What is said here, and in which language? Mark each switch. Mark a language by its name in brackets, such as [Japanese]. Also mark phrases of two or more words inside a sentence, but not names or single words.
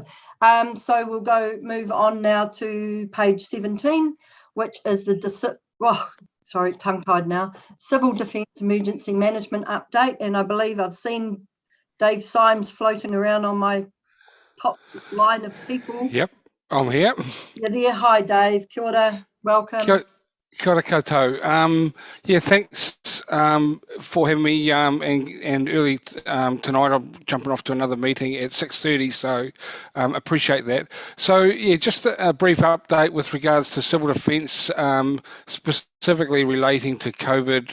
[English] So we'll move on now to page 17, which is the tongue-tied now, Civil Defence Emergency Management Update. And I believe I've seen Dave Symes floating around on my top line of people. Yep, I'm here. You're there. Hi, Dave. [Māori] Kia ora. [English] Welcome. [Māori] Kia ora koutou. [English] Yeah, thanks for having me. And early tonight, I'm jumping off to another meeting at 6:30, so appreciate that. So yeah, just a brief update with regards to civil defence, specifically relating to COVID.